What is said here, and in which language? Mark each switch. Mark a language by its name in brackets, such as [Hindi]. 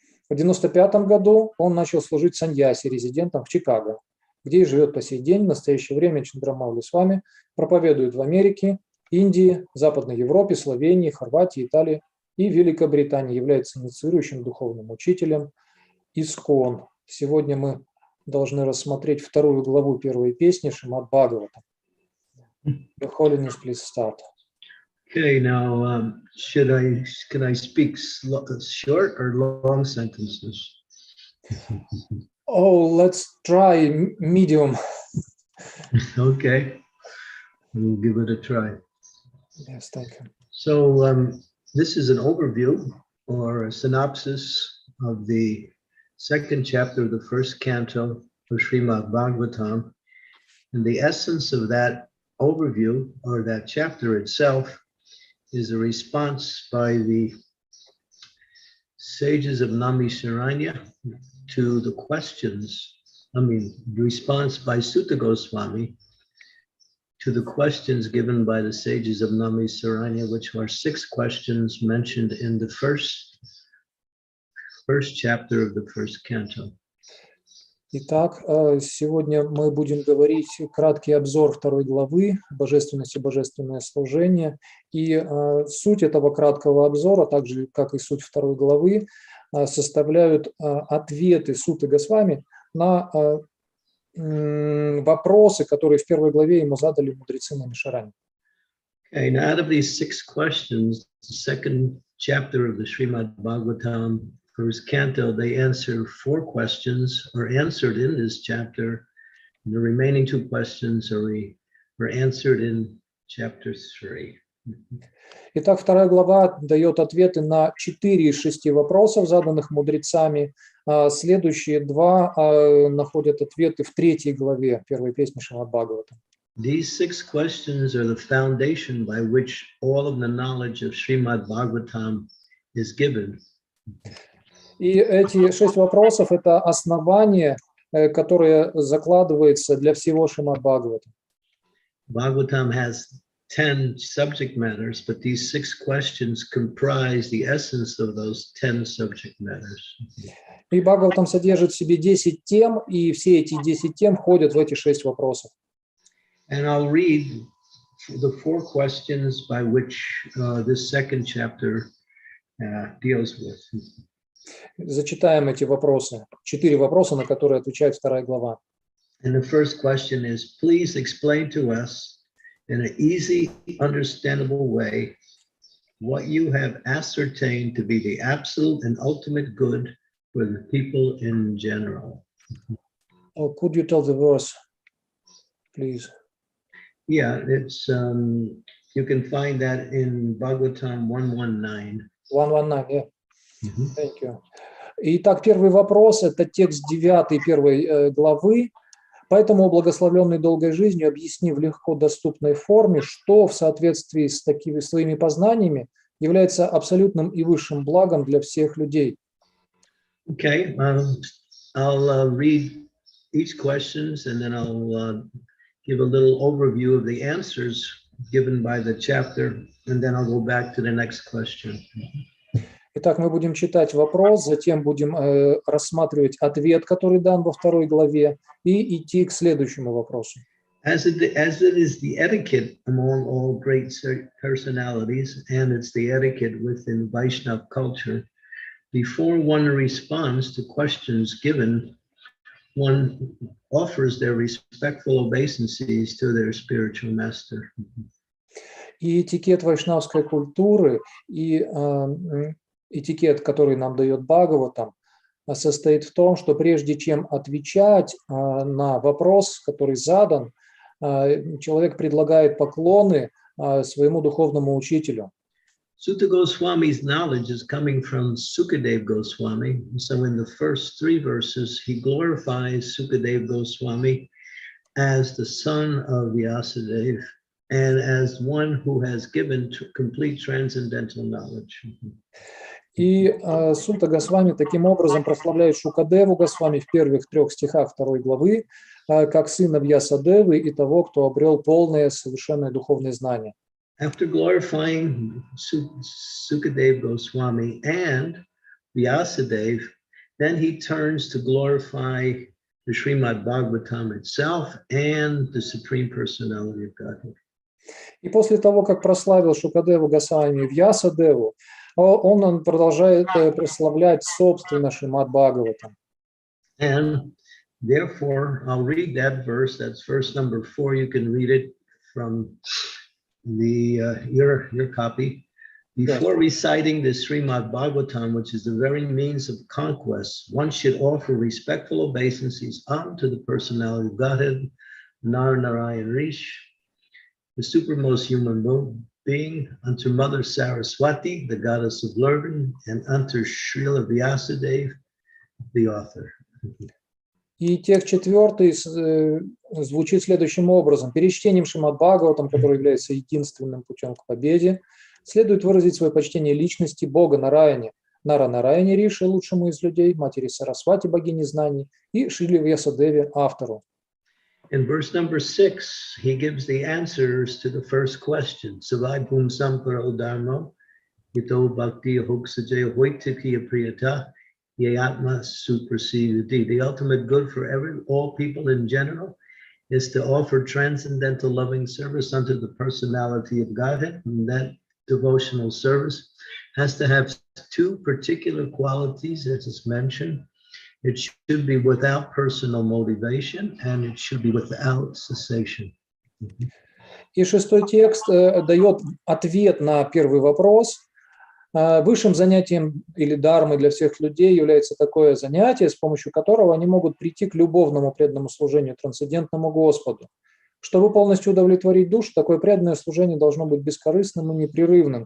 [Russian] В 1995 году он начал служить саньяси, резидентом в Чикаго, где и живет по сей день. В настоящее время Чандрамаули Свами проповедует в Америке, Индии, Западной Европе, Словении, Хорватии, Италии и Великобритании. Является инициирующим духовным учителем ИСККОН. Сегодня мы должны рассмотреть вторую главу первой песни Шримад-Бхагаватам. [English] Your Holiness, please start. Okay, now can I speak short or long sentences? Oh, let's try medium. Okay, we'll give it a try. Yes, thank you. So this is an overview or a synopsis of the second chapter of the first canto of Shrimad-Bhagavatam. And the essence of that overview or that chapter itself is a response by the sages of Naimisharanya to the questions, response by Sutta Goswami to the questions given by the sages of Naimisharanya, which are 6 questions mentioned in the first chapter of the first canto. [Russian] Итак, сегодня мы будем говорить краткий обзор второй главы «Божественность и божественное служение». И суть этого краткого обзора, так же как и суть второй главы, составляют ответы Сутты Госвами на вопросы, которые в первой главе ему задали мудрецы Наймишарани. [English] Okay, now out of these 6 questions, the second chapter of the Shrimad-Bhagavatam, first canto, they answer 4 questions are answered in this chapter. And the remaining 2 questions were answered in chapter 3. [Russian] Итак, вторая глава дает ответы на 4 из 6 вопросов, заданных мудрецами. Следующие 2 находят ответы в 3 главе первой песни Шримад-Бхагаватам. [English] These 6 questions are the foundation by which all of the knowledge of Shrimad-Bhagavatam is given. [Russian] И эти 6 вопросов – это основание, которое закладывается для всего Шримад-Бхагаватам. [English] Bhagavatam has 10 subject matters, but these 6 questions comprise the essence of those 10 subject matters. [Russian] И Бхагаватам содержит в себе 10 тем, и все эти 10 тем входят в эти 6 вопросов. [English] And I'll read the 4 questions by which this second chapter deals with. [Russian] Зачитаем эти вопросы. 4 вопроса, на которые отвечает вторая глава. [English] And the first question is, please explain to us in an easy, understandable way what you have ascertained to be the absolute and ultimate good for the people in general. Oh, could you tell the verse, please? Yeah, it's you can find that in Bhagavatam 119. 119, yeah. Thank you. [Russian] Итак, первый вопрос – это текст 9 первой главы. Поэтому, благословленный долгой жизнью, объясни в легко доступной форме, что в соответствии с такими своими познаниями является абсолютным и высшим благом для всех людей. [English] Okay, I'll read each questions and then I'll give a little overview of the answers given by the chapter, and then I'll go back to the next question. [Russian] Итак, мы будем читать вопрос, затем будем рассматривать ответ, который дан во второй главе, и идти к следующему вопросу. [English] As it is the etiquette among all great personalities, and it's the etiquette within Vaishnava culture, before one responds to questions given, one offers their respectful obeisances to their spiritual master. [Russian] И этикет вайшнавской культуры, и этикет, который нам дает Бхагаватам, состоит в том, что прежде чем отвечать на вопрос, который задан, человек предлагает поклоны своему духовному учителю. [English] Sutta Goswami's knowledge is coming from Sukadeva Goswami. So in the first 3 verses, he glorifies Sukadeva Goswami as the son of Vyasadeva and as one who has given complete transcendental knowledge. [Russian] И Сутта Госвами таким образом прославляет Шукадеву Госвами в первых 3 стихах 2 главы как сына Вьясадевы и того, кто обрел полное совершенное духовное знание. [English] After glorifying Sukadeva Goswami and Vyasadeva, then he turns to glorify the Shrimad-Bhagavatam itself and the Supreme Personality of Godhead. [Russian] И после того, как прославил Шукадеву Госвами и Вьясадеву, он продолжает прославлять собственно Шримад-Бхагаватам. [English] And therefore, I'll read that verse. That's verse number 4. You can read it from your copy. Before reciting the Shrimad-Bhagavatam, which is the very means of conquest, one should offer respectful obeisances unto the personality of Godhead, Narayan Rish, the supermost human being, unto Mother Saraswati, the goddess of learning, and unto Srila Vyasadeva, the author. [Russian] И текст 4 звучит следующим образом. Перед чтением Шримад-Бхагаватам, который является единственным путем к победе, следует выразить свое почтение личности Бога Нараяне, Нараяне Риши, лучшему из людей, матери Сарасвати, богини знаний, и Шриле Вьясадеве, автору. [English] In verse number 6, he gives the answers to the first question. [Sanskrit] Savai Bhum Samparo Dharma, Ito Bhakti Hoksajaya Hoitikiya Priyata, Yatma Suprasidati. [English] The ultimate good for all people in general is to offer transcendental loving service unto the personality of Godhead. And that devotional service has to have 2 particular qualities, as is mentioned. It should be without personal motivation, and it should be without cessation. [Russian] И 6 текст дает ответ на первый вопрос. Высшим занятием или дармой для всех людей является такое занятие, с помощью которого они могут прийти к любовному преданному служению трансцендентному Господу. Чтобы полностью удовлетворить душу, такое преданное служение должно быть бескорыстным и непрерывным.